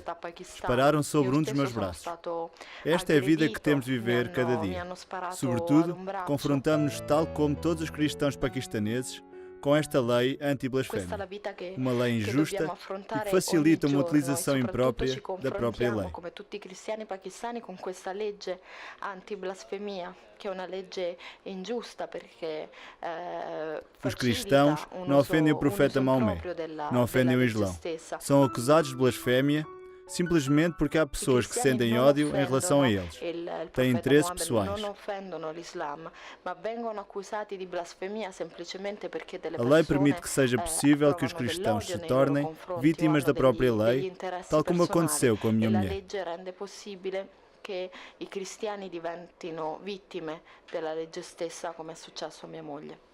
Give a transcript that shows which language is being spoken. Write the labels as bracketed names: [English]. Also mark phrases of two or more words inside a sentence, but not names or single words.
[Portuguese] Dispararam sobre um dos meus braços. Esta é a vida que temos de viver cada dia. Sobretudo, confrontamos-nos, tal como todos os cristãos paquistaneses, com esta lei anti-blasfémia, uma lei injusta e que facilita uma utilização imprópria da própria lei. [Italian] Come tutti i cristiani pakistani con questa legge anti-blasfemia, che è una legge ingiusta perché [Portuguese] os cristãos não ofendem o profeta Maomé, não ofendem o Islão. São acusados de blasfémia simplesmente porque há pessoas que sentem ódio em relação a eles. Têm interesses pessoais. A lei permite que seja possível que os cristãos se tornem vítimas da própria lei, tal como aconteceu com a minha mulher. [Italian] Che i cristiani diventino vittime della legge stessa, come è successo a mia moglie.